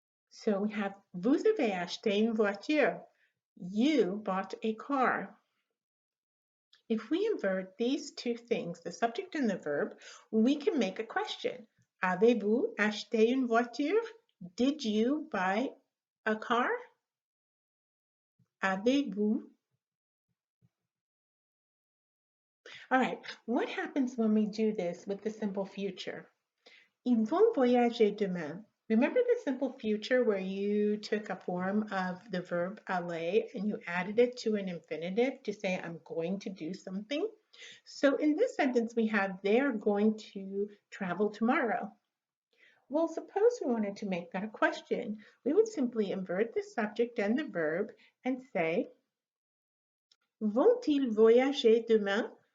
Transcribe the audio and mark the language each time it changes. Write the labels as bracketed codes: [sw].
[en] So we have, [fr] vous avez acheté une voiture. [en] You bought a car. If we invert these two things, the subject and the verb, we can make a question. [fr] Avez-vous acheté une voiture? [en] Did you buy a car? [fr] Avez-vous? [en] All right, what happens when we do this with the simple future? [fr] Ils vont voyager demain. [en] Remember the simple future where you took a form of the verb aller and you added it to an infinitive to say, I'm going to do something? So in this sentence, we have they're going to travel tomorrow. Well, suppose we wanted to make that a question. We would simply invert the subject and the verb and say, [fr] vont-ils voyager demain?